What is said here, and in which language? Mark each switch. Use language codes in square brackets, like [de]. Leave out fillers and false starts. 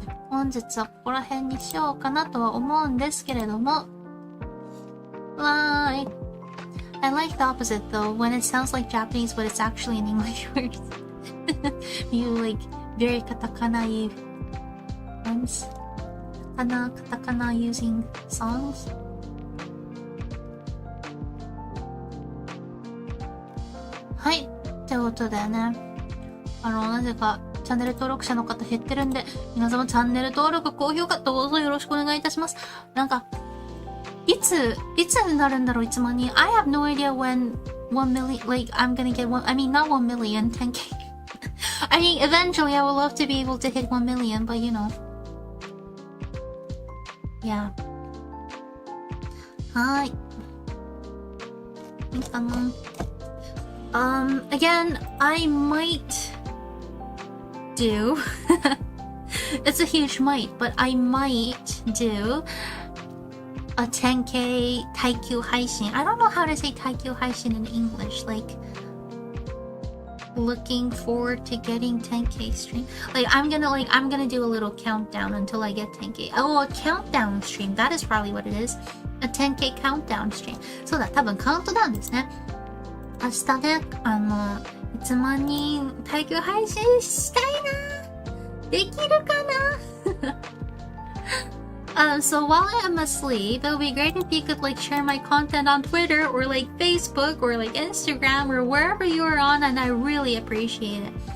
[ja] 本日はここら辺にしようかなとは思うんですけれども。 [en] Bye. I like the opposite though, when it sounds like Japanese but it's actually an English word. You like very katakana ones? Katakana using songs? [ja] はい。ってことでね。なぜかチャンネル登録者の方減ってるんで、皆様チャンネル登録、高評価どうぞよろしくお願いいたします。なんか、いつになるんだろう、1万人。 [en] I have no idea when 1 million, like, I'm gonna get not 1 million, 10k. I mean, eventually I would love to be able to hit 1 million, but you know. Yeah. [ja] はい。いいかな。 [en] Again, I might do it's a huge might, but I might do a 10k 耐久配信. I don't know how to say 耐久配信 in English, like looking forward to getting 10k stream. Like I'm gonna do a little countdown until I get 10k. Oh, a countdown stream. That is probably what it is. A 10k countdown stream. [ja] そうだ、多分カウントダウンですね。明日ね、1万人耐久配信したいな。できるかな [en] So while I am asleep, it would be great if you could like share my content on Twitter or like Facebook or like Instagram or wherever you are on, and I really appreciate it.